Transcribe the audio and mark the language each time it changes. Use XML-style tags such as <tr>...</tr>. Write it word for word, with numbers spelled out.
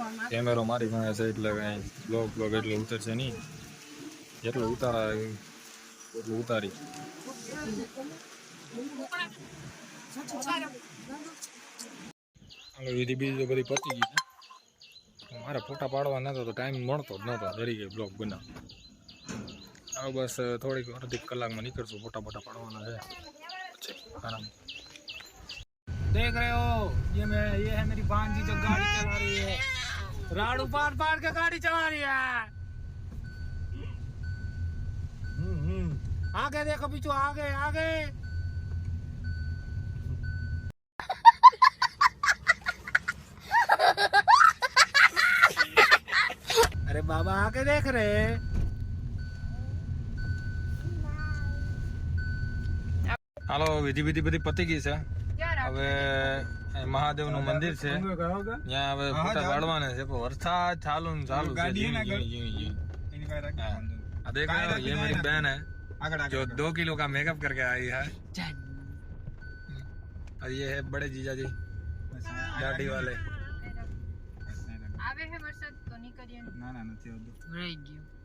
<gu>કેમેરો મારી પાસે છે એટલે કાંઈ બ્લોગ બ્લોગ એટલું ઉતરશે નહીં, જેટલું ઉતારા એટલું ઉતારી। હવે વિધિ બીજી તો બધી પતી ગઈ છે, મારે ફોટા પાડવા નતો તો ટાઈમ મળતો જ નહોતો, ડરી ગયો બ્લોગ બનાવ। હવે બસ થોડીક અડધી કલાકમાં નીકળશું, ફોટા ફોટા પાડવાના છે પછી આરામ।</gu> <hi>देख रहे हो ये मैं ये है मेरी भांजी जो गाड़ी चला रही है, राड़ू पार पार के गाड़ी चला रही है। हम्म हम्म। आगे देखो पीछू, आगे आगे। अरे बाबा आगे देख रहे हैं।</hi> <gu>હાલો, વિધિ વિધિ બધી પતી ગઈ છે, હવે મહાદેવ નું મંદિર છે ત્યાં હવે ફોટા પાડવાના છે પણ વરસાદ ચાલુ ને ચાલુ છે ગાડીના ઝીણી ઝીણી ઝીણી.</gu> <hi>આ દેખ રહે હો, ये मेरी बहन है जो दो किलो का मेकअप करके आई है और ये है बड़े जीजा जी दाढ़ी वाले.</hi> <gu>આવે હે વરસાદ તો નહીં કરીએ ને. ના ના નથી આવતો. રહી ગયું.</gu>